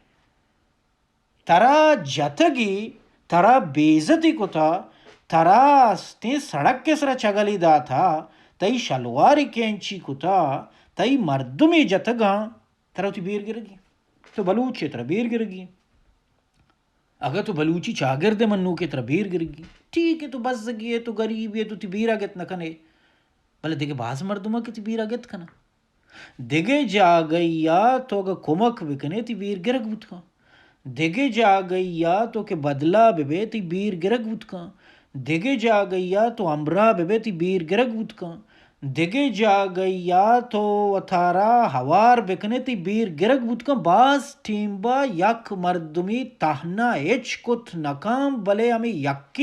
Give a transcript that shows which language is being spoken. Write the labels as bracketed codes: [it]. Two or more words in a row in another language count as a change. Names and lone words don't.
[bal] ترا جتگی ترا بیزتی کو تھا ترا استے سڑک کے سرا چگلی دا تھا تئی شلواری کینچی کو تھا تئی مردمی جتگا ترا ہوتی بیر گرگی تو بلوچ ترا بیر گرگی اگر تو بلوچی چاگرد منو کے ترا بیر گرگی [ur] ٹھیک ہے تو بس گی ہے تو غریب ہے [bal] تو تی بیر آگت نہ کنے بلے دیکھے باز مردمہ کی تی بیر آگت کنا دیگے جا گئی یا تو اگر کمک بکنے تی بیر گرگ بود کا دیگے جا گئی یا تو کہ بدلا بے تی بیر گرگ بود کا دیگے جا گئی یا تو امرا بے تی بیر گرگ بود کا دیگے جا گئی یا تو اتھارا ہوار بکنے تی بیر گرگ بود کا باز ٹیمبا یک مردمی تہنا ایچ کت نکام بلے ہمیں یکی